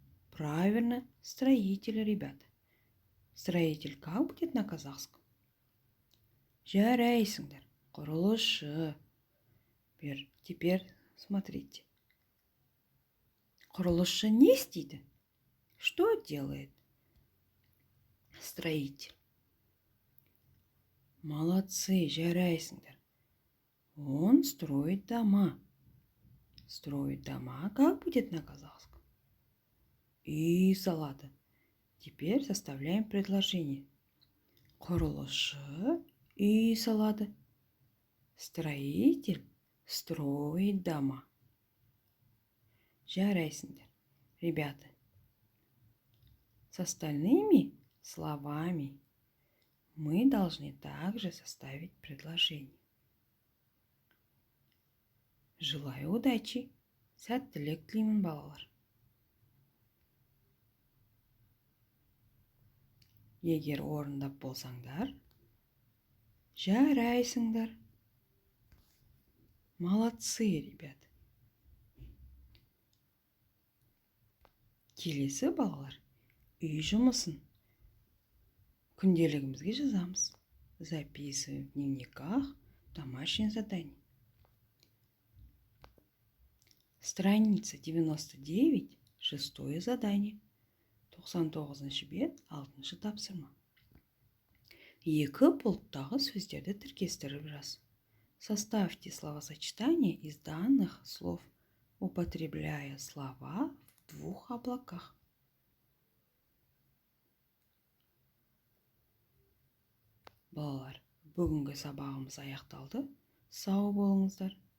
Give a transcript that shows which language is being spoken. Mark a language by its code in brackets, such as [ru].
[ru] Правильно, строитель, ребята. Строитель как будет на казахском? [kk] Жарайсыңдар, құрылысшы. [ru] Теперь смотрите. [kk] Құрылысшы не істейді? [ru] Что делает строитель? Молодцы, жарайсыңдар. Он строит дома. Строить дома как будет на казахском? И салата. Теперь составляем предложение. Құрылысшы и салата. Строитель строит дома. Жарайсыңдар. Ребята, с остальными словами мы должны также составить предложение. Желаю удачи. [kk] Сәттілік тілеймін, балалар. Егер орындап болсаңдар, жарайсыңдар. [ru] Молодцы, ребята. [kk] Келесі, балалар, үй жұмысын күнделігімізге жазамыз. [ru] Записываем в дневниках домашнее задание. Страница 99, 6-е задание. [kk] 99-ші бет, 6-шы тапсырма. Екі пұлттағы сөздерді тіркестіріп жаз. [ru] Составьте словосочетание из данных слов, употребляя слова в двух облаках. [kk] Балалар, бүгінгі сабағымыз аяқталды. Сау болыңыздар.